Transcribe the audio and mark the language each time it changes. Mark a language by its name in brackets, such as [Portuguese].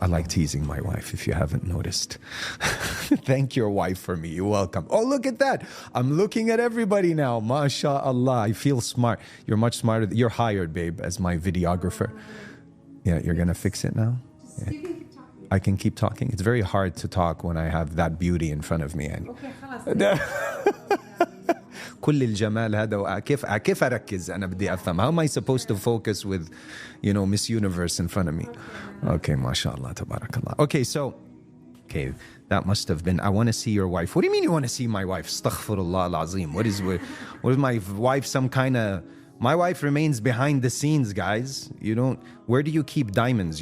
[English] I like teasing my wife, if you haven't noticed. Thank your wife for me. You're welcome. Oh, look at that. I'm looking at everybody now. MashaAllah. I feel smart. You're much smarter. You're hired, babe, as my videographer. Yeah, you're going to fix it now? Yeah. I can keep talking. It's very hard to talk when I have that beauty in front of me. Okay, خلاص. [Arabic] كل الجمال هذا كيف أركز أنا بدي أفهم. [English] How am I supposed to focus with, Miss Universe in front of me? Okay, mashallah, tabarakallah. Okay, that must have been. I want to see your wife. What do you mean you want to see my wife? Astaghfirullah al-azim. What is my wife? Some kind of. My wife remains behind the scenes, guys. Where do you keep diamonds?